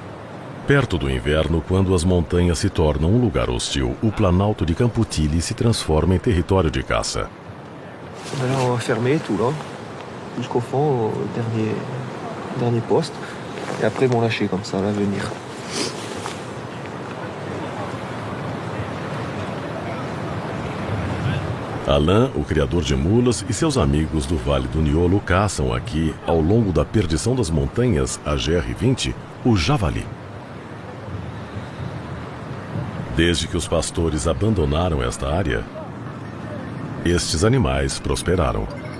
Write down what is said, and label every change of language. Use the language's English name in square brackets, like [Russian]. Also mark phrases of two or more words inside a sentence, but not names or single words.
[Portuguese] Perto do inverno, quando as montanhas se tornam um lugar hostil, o Planalto de Campo-Tilly se transforma em território de caça. [French] Là, on va fermer tout là, jusqu'au fond, au dernier poste. Et après, ils vont lâcher comme ça, à venir. [Portuguese] Alain, o criador de mulas, e seus amigos do Vale do Niolo caçam aqui, ao longo da perdição das montanhas, a GR20, o javali. Desde que os pastores abandonaram esta área, estes animais prosperaram.